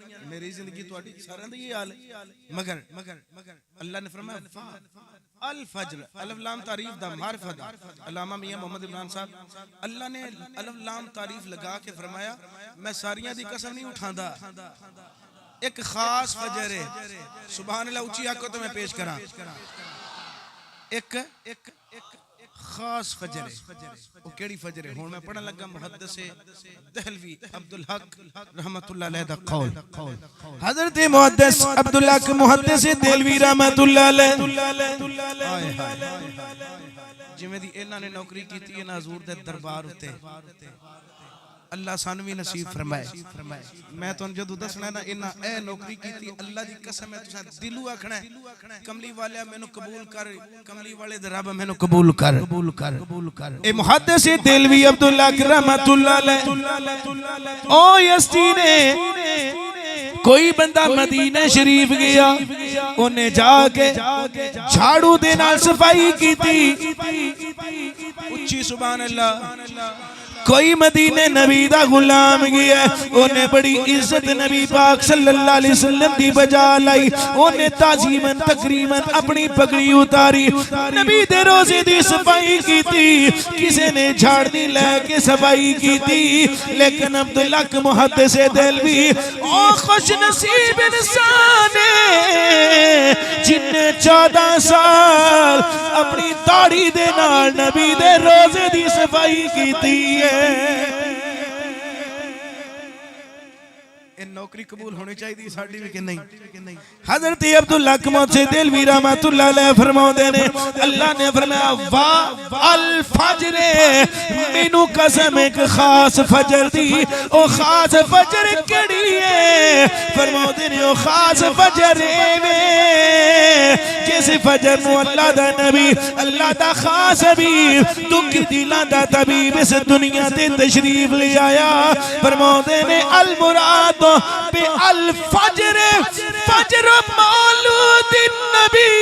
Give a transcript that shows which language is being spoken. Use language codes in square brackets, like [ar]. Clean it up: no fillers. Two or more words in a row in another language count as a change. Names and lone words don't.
[pa] میری زندگی تہاڈی ساریاں دی حال مگر اللہ نے فرمایا [ar] الفجر [pa] الف لام تعریف دا معرفہ دا. علامہ میاں محمد عمران صاحب اللہ نے الف لام تعریف لگا کے فرمایا میں ساریاں دی قسم نہیں اٹھاندا، ایک خاص فجر ہے. [ar] سبحان الله [pa] اونچی آنکھوں تو میں پیش کرا ایک خاص فجر ہے. وہ کیڑی فجر ہے؟ ہن میں پڑھن لگا محدث دہلوی عبدالحق [ar] رحمة الله عليه [pa] دا قول. حضرت محدث عبدالحق محدث دہلوی [ar] رحمة الله عليه [pa] جیویں دی انہاں نے نوکری کیتی ہے نا حضور دے دربار اتے، اللہ سانوں بھی نصیب فرمائے. میں تہانوں جدوں دسنا نا انہاں اے نوکری کیتی اللہ دی قسم ہے تساں دلوں آکھنا کملی والے مینوں قبول کر، کملی والے دے رب مینوں قبول کر. اے محدث دہلوی عبدالحق [ar] رحمة الله عليه [pa] او یستی نے کوئی بندہ مدینہ شریف گیا انہیں جاکے جھاڑو دے نال صفائی کیتی، اچی [ar] سبحان الله. [pa] کوئی مدینے نبی دا غلام گیا انہیں بڑی عزت نبی پاک [ar] صلى الله عليه وسلم [pa] دی بجا لائی، انہیں تعظیماً تکریماً اپنی پگڑی اتاری نبی دے روضے دی صفائی کیتی. کسی نے جھاڑنی لیکے صفائی کیتی لیکن عبدالحق محدث دہلوی او خوش نصیب انسان جنہیں 14 سال اپنی داڑھی دے نال نبی دے روضے دی صفائی کیتی ہے. نوکری قبول ہونی چاہیے ساڈی بھی کہ نہیں. حضرت عبداللہ کموسی دہلوی [ar] رحمة الله عليه [pa] فرماتے نے اللہ نے فرمایا [ar] والفجر [pa] مینوں قسم ایک خاص فجر دی او خاص فجر کیڑی ہے فرماتے نے او خاص فجر وے جس فجر نوں اللہ دا نبی اللہ دا خاص حبیب دکھ دلاں دا طبیب اس دنیا تے تشریف لے آیا فرماتے نے [ar] المراد ب الفجر فجر مولود نبي